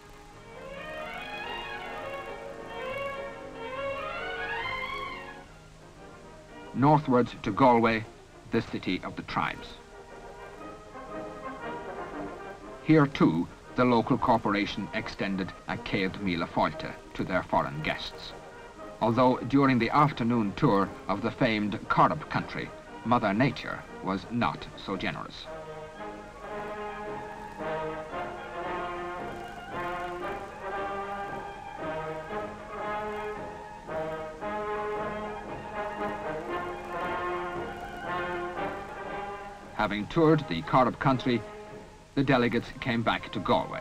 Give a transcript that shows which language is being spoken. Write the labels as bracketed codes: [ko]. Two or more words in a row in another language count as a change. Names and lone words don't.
[en] Northwards to Galway, the city of the tribes. Here too, the local corporation extended a [ga] céad míle fáilte [en] to their foreign guests. Although during the afternoon tour of the famed Corrib country, Mother Nature was not so generous. Having toured the Corrib country, the delegates came back to Galway.